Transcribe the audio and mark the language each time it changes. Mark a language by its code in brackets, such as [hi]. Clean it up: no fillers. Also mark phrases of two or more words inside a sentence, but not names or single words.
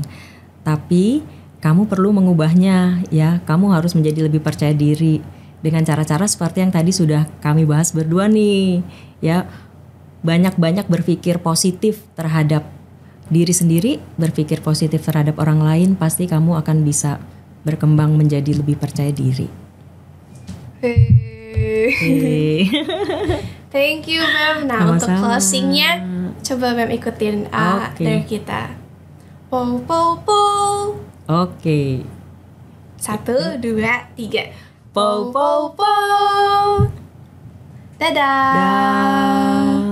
[id] Tapi kamu perlu mengubahnya ya, kamu harus menjadi lebih percaya diri dengan cara-cara seperti yang tadi sudah kami bahas berdua nih ya. Banyak-banyak berpikir positif terhadap diri sendiri, berpikir positif terhadap orang lain, pasti kamu akan bisa berkembang menjadi lebih percaya diri. [en] Thank you Mem. [id] Nah, untuk closingnya coba Mem ikutin dari kita. Po po po. Oke. 1, 2, 3. Po po po. Dadah. Dah.